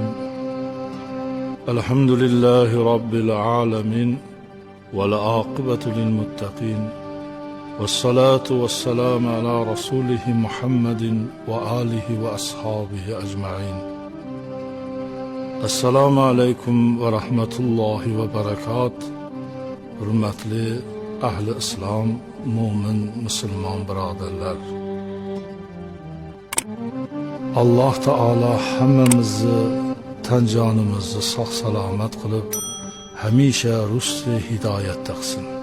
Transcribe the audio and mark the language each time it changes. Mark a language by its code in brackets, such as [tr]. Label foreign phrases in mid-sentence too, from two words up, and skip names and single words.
[ar] الحمد لله رب العالمين، والعاقبة للمتقين، والصلاة والسلام على رسوله محمد وآله وأصحابه أجمعين. السلام عليكم ورحمة الله وبركاته. [uz] Hürmetli ahli İslam, mümin, Müslüman birodarlar. Allah Taala hammamizni tan jonimizni sog' salomat qilib, hamisha rushdi hidoyatda qilsin.